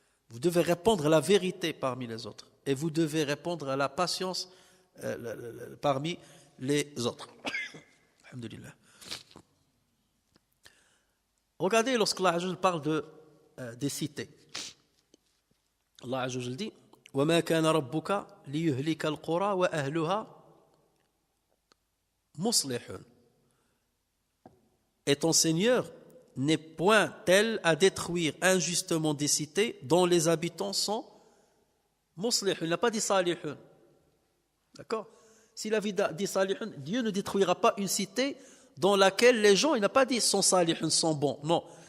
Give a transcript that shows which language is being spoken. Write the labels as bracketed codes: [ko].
[fr] Vous devez répandre la vérité parmi les autres. Et vous devez répandre à la patience parmi les autres. Alhamdulillah. Regardez lorsque Allah Azza wa Jalla parle des cités. Allah Azza wa Jalla dit [ar] وَمَا كَانَ رَبُّكَ لِيُهْلِكَ الْقُرَى وَأَهْلُهَا مُصْلِحٌ. [fr] Et ton Seigneur n'est point tel à détruire injustement des cités dont les habitants sont muslihun. Il n'a pas dit salihun. D'accord? S'il avait dit salihun, Dieu ne détruira pas une cité dans laquelle les gens, il n'a pas dit sont salihun, sont bons. Non.